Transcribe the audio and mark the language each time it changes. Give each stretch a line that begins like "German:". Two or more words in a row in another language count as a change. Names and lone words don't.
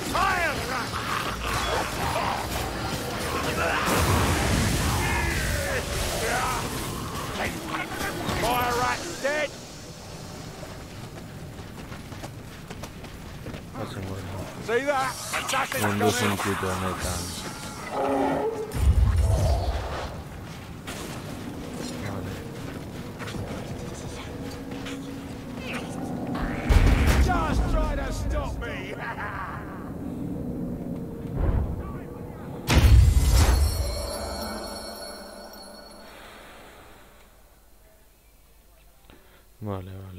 English: Fire rat's dead. See that? Assassin's
Basque: Mundu
English: coming.
Basque: sentitu honetan. Vale.
English: Just try to stop me.
Basque: Vale.